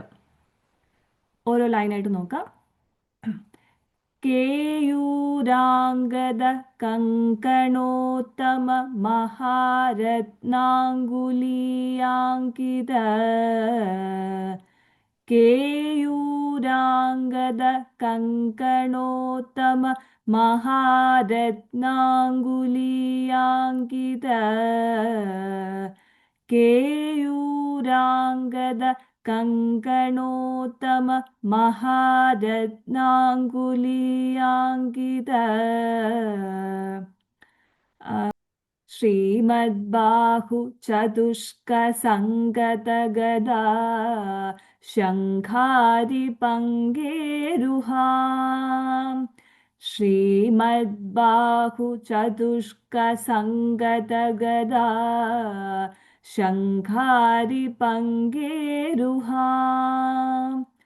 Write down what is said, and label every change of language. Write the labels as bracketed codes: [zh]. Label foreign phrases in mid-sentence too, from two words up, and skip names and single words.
[ml] ഓരോ ലൈനായിട്ട് നോക്കാം. [sa] കേയൂരാംഗദ കങ്കണോത്തമ മഹാരത്നാംഗുലീയാങ്കിത കേയൂരാംഗദ കങ്കണോത്തമ മഹാരത്നാംഗുലീയാങ്കിത केयूराङ्गद कङ्कणोत्तम महारत्नाङ्गुलीयाङ्कित श्रीमद्बाहु चतुष्कसङ्गतगदा शङ्खारिपङ्गेरुहाम् श्रीमद्बाहु चतुष्कसङ्गतगदा शङ्खारिपङ्गेरुहाम्